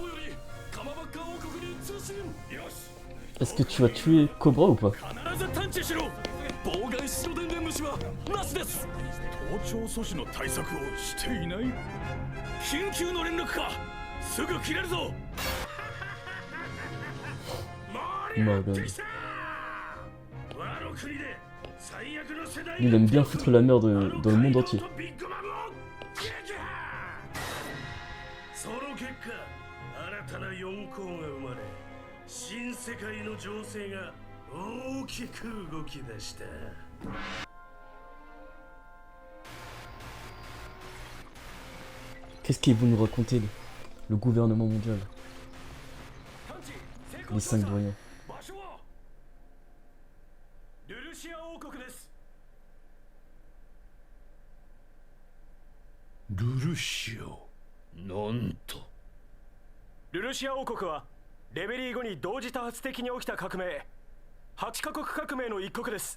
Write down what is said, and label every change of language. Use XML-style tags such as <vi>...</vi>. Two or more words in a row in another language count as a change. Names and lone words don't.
<fr>Est-ce que tu as tué Cobra ou pas?</fr> <ja>盗聴阻止の対策をしていない。緊急の連絡か。すぐ切れるぞ。</ja> <fr>Il aime bien foutre la merde dans le monde entier.</fr> <ja>その結果、新たな4校が生まれ、新世界の情勢が大きく動き出した。</ja> <fr>Qu'est-ce qu'ils vont nous raconter, le gouvernement mondial? Les 5 doyens.</fr> <ja>ルルシア王国です。ルルシア。なんと。ルルシア王国はレベリー後に同時多発的に起きた革命、8カ国革命の一国です。</ja>